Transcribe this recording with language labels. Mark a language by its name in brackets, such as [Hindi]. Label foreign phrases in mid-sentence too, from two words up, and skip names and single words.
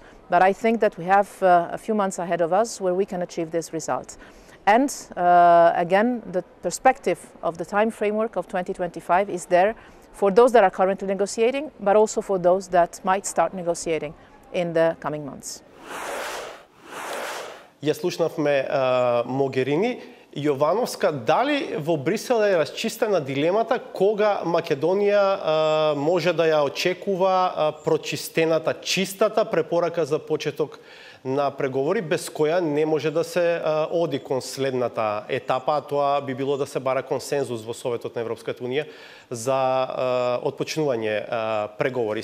[English] But I think that we have a few months ahead of us where we can achieve this result. And again, the perspective of the time framework of 2025 is there for those that are currently negotiating, but also for those that might start negotiating in the coming months. [Macedonian] Ја слушнавме Могерини. Јовановска, дали во Брисел е расчистена дилемата кога Македонија може да ја очекува прочистената, чистата препорака за почеток на преговори без која не може да се оди кон следната етапа, а тоа би било да се бара консензус во Советот на Европската Унија за отпочнување преговори.